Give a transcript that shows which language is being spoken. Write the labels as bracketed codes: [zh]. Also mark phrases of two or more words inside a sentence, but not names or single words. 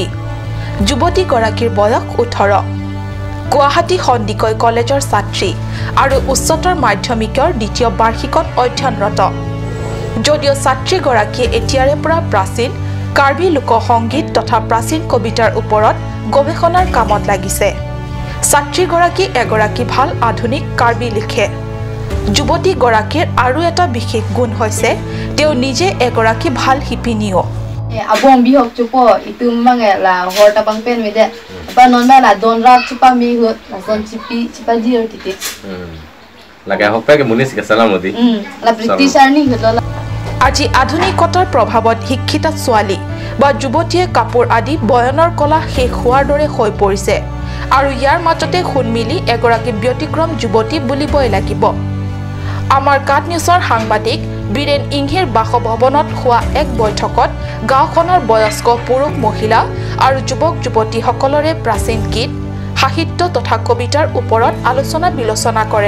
[as] যুৱতীগৰাকীৰ বয়স 18 গুৱাহাটী সন্দিকৈ কলেজৰ ছাত্ৰী আৰু উচ্চতৰ মাধ্যমিকৰ দ্বিতীয় বাৰ্ষিকত অধ্যয়নৰত যদিও ছাত্ৰীগৰাকীয়ে এতিয়াৰে পৰা প্ৰাচীন কাৰ্বি লোকসংগীত তথা প্ৰাচীন কবিতাৰ ওপৰত গৱেষণাৰ কামত লাগিছে। ছাত্ৰীগৰাকী এগৰাকী ভাল আধুনিক কাৰ্বি লিখে। যুৱতীগৰাকীৰ আৰু এটা বিশেষ গুণ হৈছে তেওঁ নিজে এগৰাকী ভাল শিপিনীও। [mjw] abong bihok chupo itum mange la horta bang pen mede pa non ba la don rak chupa mi hot la son chipa jior titi laga hokpa ke munis ke salamoti la british arni hotola [as] আজি আধুনিকতাৰ প্ৰভাৱত শিক্ষিত ছোৱালী বা যুৱতীয়ে কাপোৰ আদি বয়নৰ কলা শেষ হোৱাৰ দৰে হৈ পৰিছে আৰু ইয়াৰ মাজতে সুনমিলি এগৰাকী ব্যতিক্ৰম যুৱতী বুলিবই লাগিব। আমাৰ কাট নিউজৰ সাংবাদিক বীৰেন ইংহেৰ বাসভৱনত হোৱা এক বৈঠকত গাঁওখনৰ বয়স্ক পুৰুষ মহিলা আৰু যুৱক যুৱতীসকলৰে প্ৰাচীন গীত সাহিত্য তথা কবিতাৰ ওপৰত আলোচনা বিলোচনা কৰে।